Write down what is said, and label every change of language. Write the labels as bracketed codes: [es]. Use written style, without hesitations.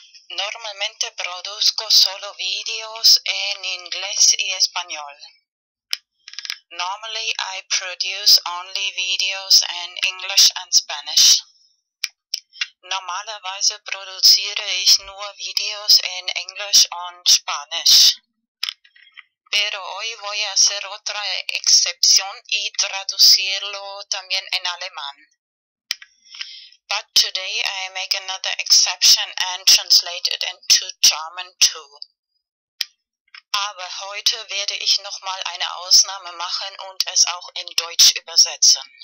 [es] Normalmente produzco solo videos en inglés y español. [en] Normally I produce only videos in English and Spanish. [de] Normalerweise produziere ich nur Videos en Englisch und Spanisch. [es] Pero hoy voy a hacer otra excepción y traducirlo también en alemán. [en] But today I make another exception and translate it into German too. [de] Aber heute werde ich nochmal eine Ausnahme machen und es auch in Deutsch übersetzen.